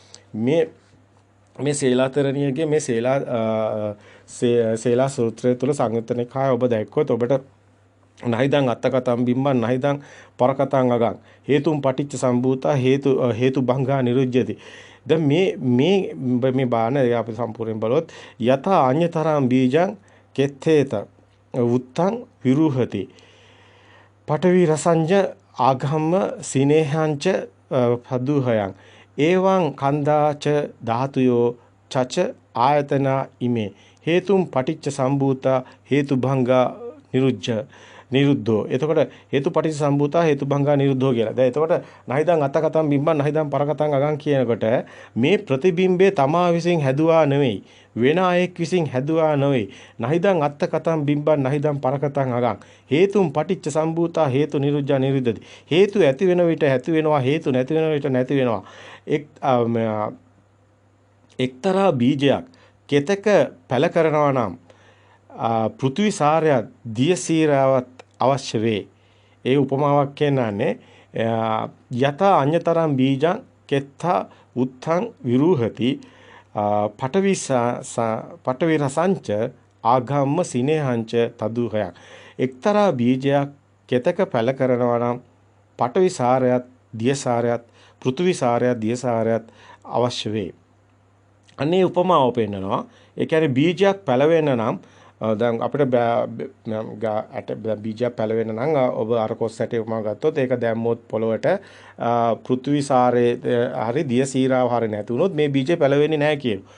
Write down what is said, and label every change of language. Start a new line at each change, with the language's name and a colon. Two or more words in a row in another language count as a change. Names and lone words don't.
Sinhala: මේ සේලාතරණියගේ මේ සේලා සූත්‍රය තුල සංයුත්තනේ කාය ඔබ දැක්කොත් ඔබට
Pali: නහිදං අත්තකතම් බිම්බන් නහිදං පරකතං අගං හේතුම් පටිච්ච සම්භූතා හේතු භංගා නිරුද්ධති.
Sinhala: දැන් මේ බාන අපි සම්පූර්ණයෙන් බලුවොත්
Pali: යත අඤ්‍යතරං බීජං කෙත්තේත උත්තං විරුහති පඨවි රසංජ ආගම්ම සිනේහංච පදුහයන් එවං කන්දාච ධාතුයෝ චච ආයතන ඉමේ හේතුම් පටිච්ච සම්භූතා හේතු භංගා නිරුද්ධෝ.
Sinhala: එතකොට
Pali: හේතු පටිච්ච සම්භූතා හේතු භංගා නිරුද්ධෝ
Sinhala: කියලා. දැන් එතකොට
Pali: නහිදං අත්තකතම් බිම්බන් නහිදං පරකතං අගං
Sinhala: කියනකොට මේ ප්‍රතිබිම්බේ තමා විසින් හැදුවා නෙවෙයි. වෙන අයෙක් විසින් හැදුවා නෙවෙයි.
Pali: නහිදං අත්තකතම් බිම්බන් නහිදං පරකතං අගං හේතුම් පටිච්ච සම්භූතා හේතු නිරුද්ධා නිරුද්ධති.
Sinhala: හේතු ඇති වෙන විට ඇති වෙනවා හේතු නැති වෙන විට නැති වෙනවා. එක්තරා බීජයක් කෙතක පැල කරනවා නම් පෘථිවි සාරයත් දිය සීරාවත් අවශ්‍ය වේ. ඒ උපමාවක් කියන්නේ
Pali: යත අඤ්‍යතරං බීජං කෙත්තා උත්තං විරුහති පඨවි රසංච ආගම්ම සිනේහංච තදුහයන්.
Sinhala: එක්තරා බීජයක් කෙතක පැල කරනවා නම් පඨවි සාරයත් දිය සාරයත් පෘථිවි සාරයත් දිය සාරයත් අවශ්‍ය වේ. අනේ උපමාව පෙන්නනවා. ඒ කියන්නේ බීජයක් පැලවෙන්න නම් දැන් අපිට බීජයක් පැලවෙන්න නම් ඔබ අර කොස් ඇටේ උපමා ගත්තොත් ඒක දැම්මොත් පොළවට පෘථිවි සාරයේ හරි දිය සීරාව හරි නැති වුණොත් මේ බීජය පැලවෙන්නේ නැහැ කියනවා.